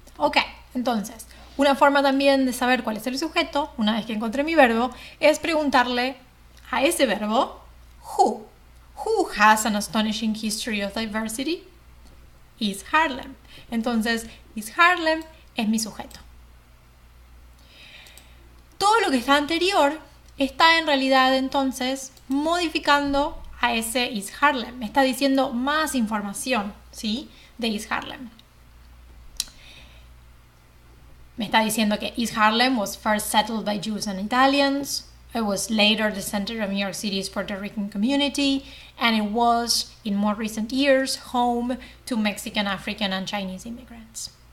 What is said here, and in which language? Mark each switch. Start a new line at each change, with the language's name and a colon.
Spanish: Ok, entonces, una forma también de saber cuál es el sujeto, una vez que encontré mi verbo, es preguntarle a ese verbo, who.
English: Who has an astonishing history of diversity?
Spanish: East Harlem. Entonces, East Harlem es mi sujeto. Todo lo que está anterior está en realidad entonces modificando a ese East Harlem. Me está diciendo más información, ¿sí?, de East Harlem. Me está diciendo que
English: East Harlem was first settled by Jews and Italians. It was later the center of New York City's Puerto Rican community, and it was, in more recent years, home to Mexican, African, and Chinese immigrants.